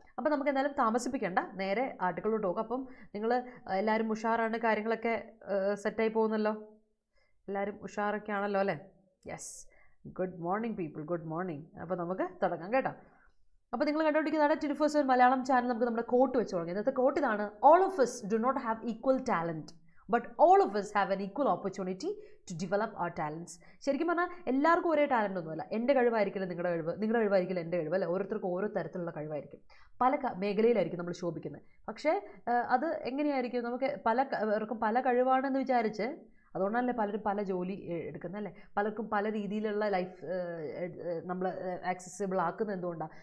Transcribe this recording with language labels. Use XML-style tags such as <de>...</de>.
<ml>അപ്പോൾ നമുക്ക് എന്തായാലും താമസിപ്പിക്കേണ്ട, നേരെ ആർട്ടിക്കിളിലോട്ട് പോകും. അപ്പം നിങ്ങൾ എല്ലാവരും ഉഷാറാണ്, കാര്യങ്ങളൊക്കെ സെറ്റായി പോകുന്നല്ലോ, എല്ലാവരും ഉഷാറൊക്കെ ആണല്ലോ അല്ലേ?</ml> <en>Yes, good morning people, good morning.</en> <ml>അപ്പോൾ നമുക്ക് തുടങ്ങാം കേട്ടോ. അപ്പോൾ നിങ്ങൾ കണ്ടുപിടിക്കുന്നതാണ് 24/7 മലയാളം ചാനൽ. നമുക്ക് നമ്മുടെ കോട്ട് വെച്ച് തുടങ്ങി. ഇന്നത്തെ കോട്ട് ഇതാണ്:</ml> <en>All of us do not have equal talent, but all of us have an equal opportunity to develop our talents.</en> <ml>ശരിക്കും പറഞ്ഞാൽ എല്ലാവർക്കും ഒരേ ടാലൻ്റ് ഒന്നുമല്ല. എൻ്റെ കഴിവായിരിക്കില്ല നിങ്ങളുടെ കഴിവ്, നിങ്ങളുടെ കഴിവായിരിക്കില്ല എൻ്റെ കഴിവ്, അല്ലേ? ഓരോരുത്തർക്കും ഓരോ തരത്തിലുള്ള കഴിവായിരിക്കും. പല മേഖലയിലായിരിക്കും നമ്മൾ ശോഭിക്കുന്നത്. പക്ഷേ അത് എങ്ങനെയായിരിക്കും, നമുക്ക് പലർക്കും പല കഴിവാണെന്ന് വിചാരിച്ച് അതുകൊണ്ടല്ലേ പലരും പല ജോലി എടുക്കുന്നത്, അല്ലേ? പലർക്കും പല രീതിയിലുള്ള ലൈഫ് നമ്മൾ ആക്സസിബിൾ ആക്കുന്നത് എന്തുകൊണ്ടാണ്?</ml>